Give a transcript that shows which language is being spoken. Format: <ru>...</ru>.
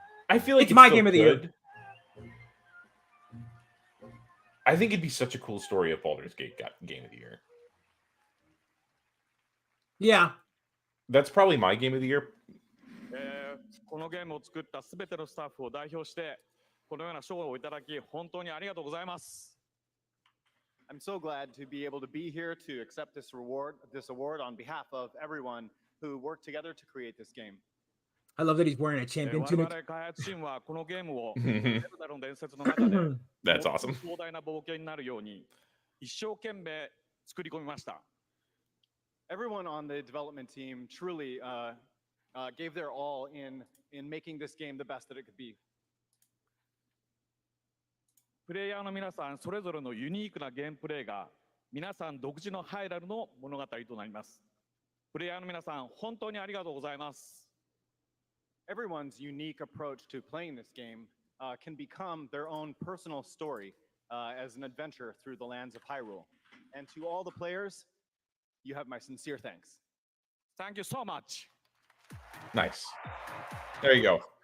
<en>I feel like it's my still Game of the Year. I think it'd be such a cool story if Baldur's Gate got Game of the Year. Yeah. That's probably my Game of the Year.</en> <ja>このゲームを作ったすべてのスタッフを代表してこのような賞をいただき本当にありがとうございます。</ja> <en>I'm so glad to be able to be here to accept this award on behalf of everyone who worked together to create this game. I love that he's wearing a champion tunic.</en> <ja>我々開発チームはこのゲームをゼルダの伝説の中で</ja> <en>That's awesome.</en> <ja>壮大な冒険になるように一生懸命作り込みました。</ja> <en>Everyone on the development team truly gave their all in making this game the best that it could be.</en> <ja>プレイヤーの皆さんそれぞれのユニークなゲームプレイが皆さん独自のハイラルの物語となります。プレイヤーの皆さん本当にありがとうございます。</ja> <en>Everyone's unique approach to playing this game can become their own personal story as an adventure through the lands of Hyrule. And to all the players, you have my sincere thanks. Thank you so much. Nice. There you go.</en>